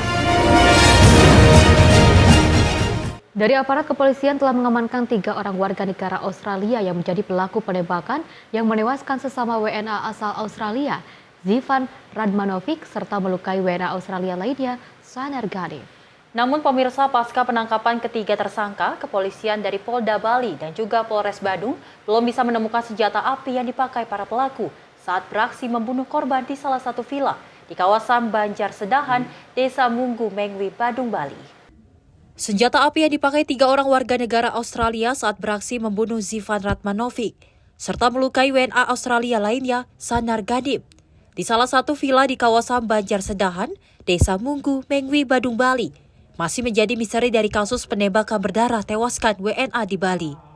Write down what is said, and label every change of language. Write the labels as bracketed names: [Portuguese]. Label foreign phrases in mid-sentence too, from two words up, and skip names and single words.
[Indonesian] Dari aparat kepolisian telah mengamankan 3 orang warga negara Australia yang menjadi pelaku penembakan yang menewaskan sesama WNA asal Australia, Zifan Radmanovic, serta melukai WNA Australia lainnya, Sanar Ghanib. Namun pemirsa, pasca penangkapan ketiga tersangka, kepolisian dari Polda Bali dan juga Polres Badung belum bisa menemukan senjata api yang dipakai para pelaku saat beraksi membunuh korban di salah satu villa di kawasan Banjar Sedahan, Desa Munggu, Mengwi, Badung, Bali. Senjata api yang dipakai 3 orang warga negara Australia saat beraksi membunuh Zifan Radmanovic, serta melukai WNA Australia lainnya, Sanar Ghanib, di salah satu villa di kawasan Banjar Sedahan, Desa Munggu, Mengwi, Badung, Bali, masih menjadi misteri dari kasus penembakan berdarah tewaskan WNA di Bali.